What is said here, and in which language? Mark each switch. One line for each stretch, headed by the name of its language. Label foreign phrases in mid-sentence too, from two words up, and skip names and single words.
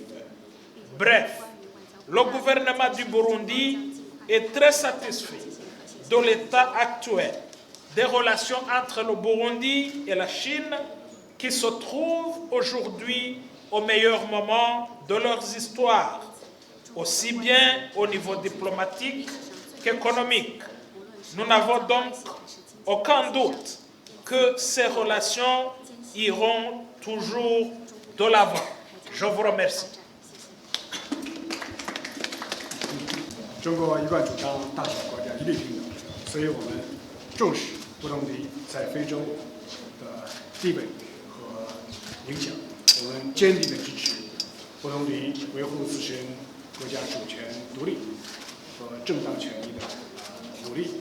French: Bref, le gouvernement du Burundi est très satisfait de l'état actuel des relations entre le Burundi et la Chine qui se trouvent aujourd'hui au meilleur moment de leurs histoires, aussi bien au niveau diplomatique qu'économique. Nous n'avons donc aucun doute que ces relations iront toujours de l'avant. Je vous remercie.
Chinese: 中国一贯主张大小国家一律平等，所以我们重视布隆迪在非洲的地位和影响。我们坚定地支持布隆迪维护自身国家主权独立和正当权益的努力。